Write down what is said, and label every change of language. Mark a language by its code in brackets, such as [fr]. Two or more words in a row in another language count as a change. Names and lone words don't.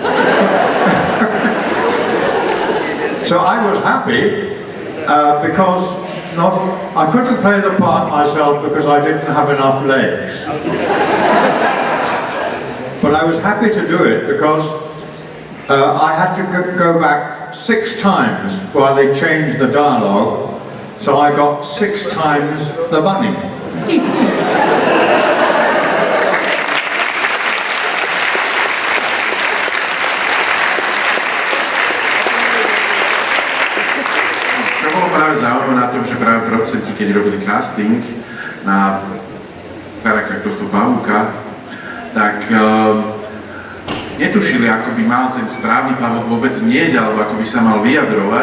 [en] So I was happy because I couldn't play the part myself because I didn't have enough legs. But I was happy to do it because I had to go back 6 times while they changed the dialogue, so I got 6 times the money. [sk] Čo bolo práve zaujímavé na tom, že práve producenti, keď robili casting na charakter tohto pavúka, tak netušili, ako by mal ten správny pavúk vôbec nieť, alebo ako by sa mal vyjadrovať.